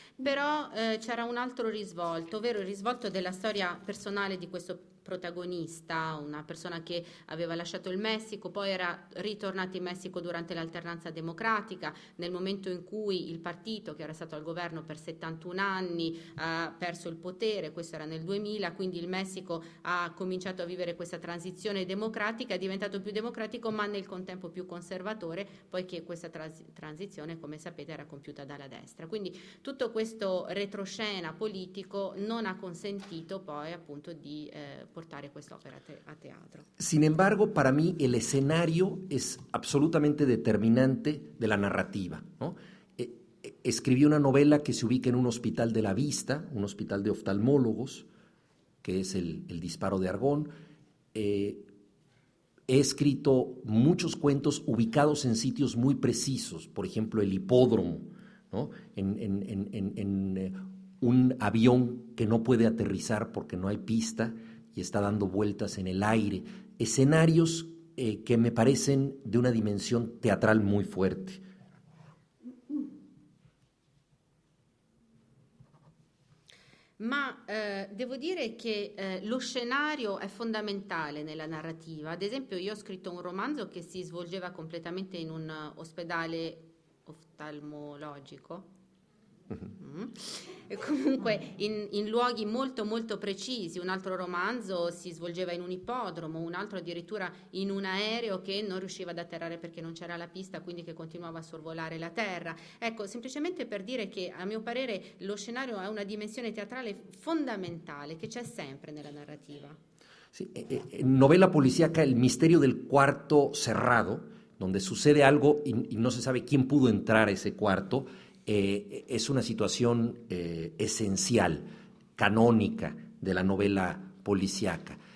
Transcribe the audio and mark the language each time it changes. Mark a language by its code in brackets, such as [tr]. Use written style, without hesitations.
[it] però c'era un altro risvolto, ovvero il risvolto della storia personale di questo protagonista, una persona che aveva lasciato il Messico, poi era ritornato in Messico durante l'alternanza democratica, nel momento in cui il partito che era stato al governo per 71 anni ha perso il potere, questo era nel 2000, quindi il Messico ha cominciato a vivere questa transizione democratica, è diventato più democratico ma nel contempo più conservatore, poiché questa transizione, come sapete, era compiuta dalla destra. Quindi tutto questo retroscena politico non ha consentito poi appunto di portare quest'opera a teatro. [es] Sin embargo, para mí el escenario es absolutamente determinante de la narrativa, ¿no? Escribí una novela que se ubica en un hospital de la vista, un hospital de oftalmólogos, que es el Disparo de Argón. He escrito muchos cuentos ubicados en sitios muy precisos, por ejemplo, el hipódromo, ¿no? En un avión que no puede aterrizar porque no hay pista y está dando vueltas en el aire. Escenarios que me parecen de una dimensión teatral muy fuerte. [it] Ma devo dire che lo scenario è fondamentale nella narrativa. Ad esempio, io ho scritto un romanzo che si svolgeva completamente in un ospedale oftalmologico. E comunque in luoghi molto molto precisi. Un altro romanzo si svolgeva in un ippodromo, un altro addirittura in un aereo che non riusciva ad atterrare perché non c'era la pista, quindi che continuava a sorvolare la terra. Ecco, semplicemente per dire che a mio parere lo scenario ha una dimensione teatrale fondamentale che c'è sempre nella narrativa. [es] Sí, en novela policíaca, el misterio del cuarto cerrado, donde sucede algo y no se sabe quién pudo entrar a ese cuarto, es una situación esencial, canónica de la novela policíaca.